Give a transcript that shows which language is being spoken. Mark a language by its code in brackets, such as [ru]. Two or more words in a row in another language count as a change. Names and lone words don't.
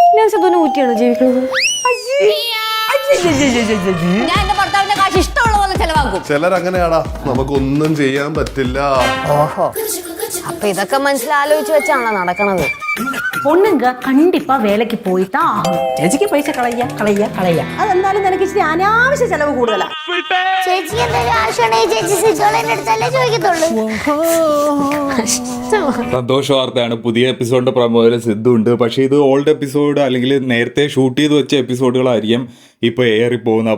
[ml] സിദ്ധുവിനെ ഊറ്റിയാണോ ജീവിക്കുന്നത്? ഞാൻ എന്റെ ഭർത്താവിന്റെ കാശ് ഇഷ്ടമുള്ള പോലെ ചെലവാക്കും. ചിലരങ്ങനെയാടാ, നമുക്കൊന്നും ചെയ്യാൻ പറ്റില്ല. ഓഹോ, അപ്പൊ ഇതൊക്കെ മനസ്സിലാലോചിച്ച് വെച്ചാണോ നടക്കണത്? [ta] பொண்ணுங்க கண்டிப்பா வேலைக்கு போய் தான் ஆகணும். [ml] ചേച്ചിക്ക് പൈസ കളയ്യ അതെന്തായാലും നിനക്ക് ഇച്ചിരി അനാവശ്യ ചെലവ് കൂടുതലാ. ചേച്ചിക്ക് എന്തെങ്കിലും ആവശ്യമുണ്ടെങ്കിൽ ചേച്ചി സിദ്ധോളെന്റെ അടുത്തല്ലേ ചോദിക്കത്തുള്ളൂ. സന്തോഷ വാർത്തയാണ്, പുതിയ എപ്പിസോഡിന്റെ പ്രമോയിൽ സിദ്ധു ഉണ്ട്. പക്ഷേ ഇത് ഓൾഡ് എപ്പിസോഡ് അല്ലെങ്കിൽ നേരത്തെ ഷൂട്ട് ചെയ്ത് വെച്ച എപ്പിസോഡുകളായിരിക്കും ഇപ്പോൾ ഏറി പോകുന്നത്.